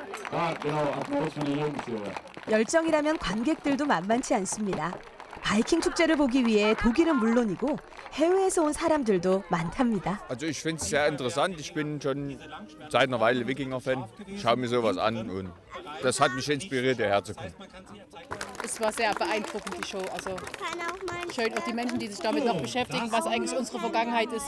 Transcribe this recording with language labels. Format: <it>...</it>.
<de>Ah, genau, Applaus für die Jungs hier.</de> <ko>열정이라면 관객들도 만만치 않습니다. 바이킹 축제를 보기 위해 독일은 물론이고 해외에서 온 사람들도 많답니다.</ko> <de>Also ich finde es sehr interessant. Ich bin schon seit einer Weile Wikinger-Fan. Ich schaue mir sowas an und das hat mich inspiriert, hierher zu kommen. Es war sehr beeindruckend, die Show. Also schön auch die Menschen, die sich damit noch beschäftigen, was eigentlich unsere Vergangenheit ist.</de>